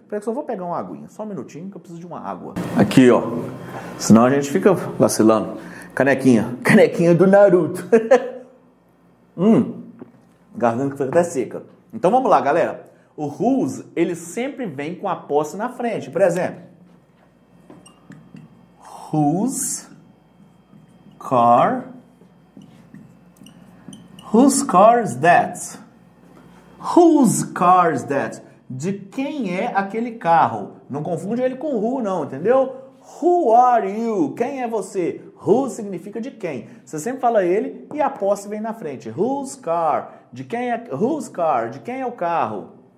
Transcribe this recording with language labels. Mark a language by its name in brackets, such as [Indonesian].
[Portuguese] Peraí que eu só vou pegar uma aguinha, só um minutinho que eu preciso de uma água. Aqui, ó. Senão a gente fica vacilando. Canequinha do Naruto. Garganta que fica até seca. Então vamos lá, galera. O whose, ele sempre vem com a posse na frente. Por exemplo, [English] whose car is that? Whose car is that? [Portuguese] De quem é aquele carro? Não confunde ele com who, não, entendeu? [English] Who are you? [Portuguese] Quem é você? Who significa de quem. Você sempre fala ele e a posse vem na frente. [English] Whose car? [Portuguese] De quem é? Whose car? De quem é o carro?